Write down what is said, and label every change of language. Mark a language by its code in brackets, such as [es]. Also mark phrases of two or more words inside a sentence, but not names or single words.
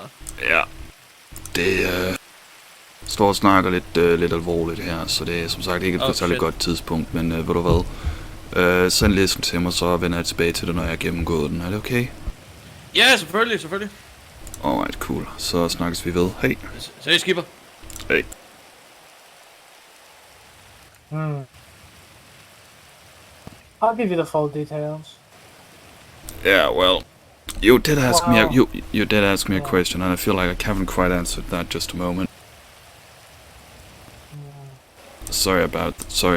[da] Ja, det står og snakker lidt alvorligt her, så det er som sagt ikke på et særlig godt tidspunkt, men ved du hvad? Send listen til mig, så vender jeg tilbage til det, når jeg har gennemgået den. Er det okay? Ja, selvfølgelig. [en] Alright, cool. [da] Så snakkes vi ved. Hej. Se, Skipper. [en] Hey. I'll give you the full details. Yeah, well, you did ask me a question, and I feel like I haven't quite answered that. Just a moment. Sorry about that.